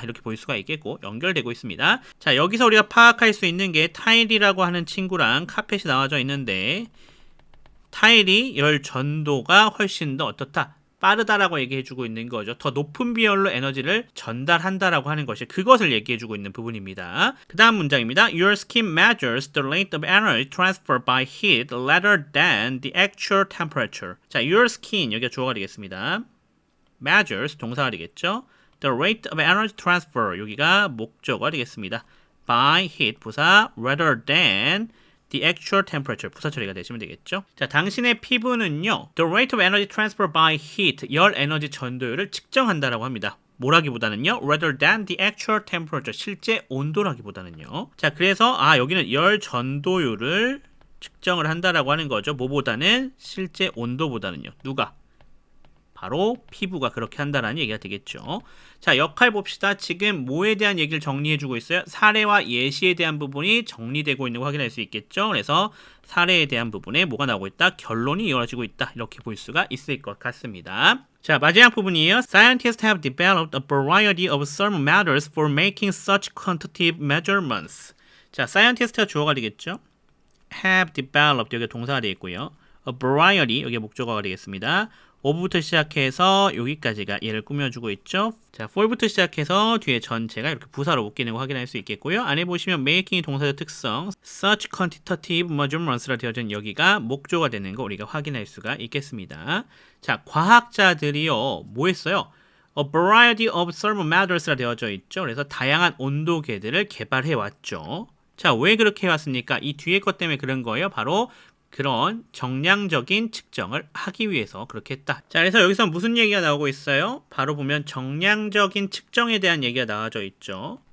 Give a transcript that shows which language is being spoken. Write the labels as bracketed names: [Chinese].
[Korean] 이렇게 볼 수가 있겠고 연결되고 있습니다. 자, 여기서 우리가 파악할 수 있는 게 타일이라고 하는 친구랑 카펫이 나와져 있는데 타일이 열 전도가 훨씬 더 어떻다? 빠르다라고 얘기해주고 있는 거죠. 더 높은 비율로 에너지를 전달한다라고 하는 것이 그것을 얘기해주고 있는 부분입니다. 그 다음 문장입니다. [English] Your skin measures the rate of energy transferred by heat rather than the actual temperature. [Korean] 자, your skin 여기가 주어가 되겠습니다. measures 동사가 되겠죠. [English] The rate of energy transfer [Korean] 여기가 목적어가 되겠습니다. [English] by heat 부사 rather than the actual temperature [Korean] 부사 처리가 되시면 되겠죠. 자, 당신의 피부는요, [English] the rate of energy transfer by heat [Korean] 열 에너지 전도율을 측정한다라고 합니다. 뭐라기보다는요, [English] rather than the actual temperature [Korean] 실제 온도라기보다는요. 자, 그래서 여기는 열 전도율을 측정을 한다라고 하는 거죠. 뭐보다는 실제 온도보다는요. 누가? 바로 피부가 그렇게 한다라는 얘기가 되겠죠. 자, 역할 봅시다. 지금 뭐에 대한 얘기를 정리해주고 있어요? 사례와 예시에 대한 부분이 정리되고 있는 거 확인할 수 있겠죠. 그래서 사례에 대한 부분에 뭐가 나오고 있다? 결론이 이루어지고 있다. 이렇게 볼 수가 있을 것 같습니다. 자, 마지막 부분이에요. [English] Scientists have developed a variety of thermal methods for making such quantitative measurements. [Korean] 자, scientist가 주어가 되겠죠. have developed 여기가 동사가 되겠고요. a variety 여기가 목적어가 되겠습니다. of부터 시작해서 여기까지가 얘를 꾸며주고 있죠. 자, for부터 시작해서 뒤에 전체가 이렇게 부사로 묶이는 거 확인할 수 있겠고요. 안에 보시면 making이 동사의 특성, [English] such quantitative measurements [Korean] 라 되어져 있는 여기가 목조가 되는 거 우리가 확인할 수가 있겠습니다. 자, 과학자들이요, 뭐 했어요? [English] A variety of thermal methods [Korean] 라 되어져 있죠. 그래서 다양한 온도계들을 개발해 왔죠. 자, 왜 그렇게 해왔습니까? 이 뒤에 것 때문에 그런 거예요. 바로 그런 정량적인 측정을 하기 위해서 그렇게 했다. 자, 그래서 여기서 무슨 얘기가 나오고 있어요? 바로 보면 정량적인 측정에 대한 얘기가 나와져 있죠.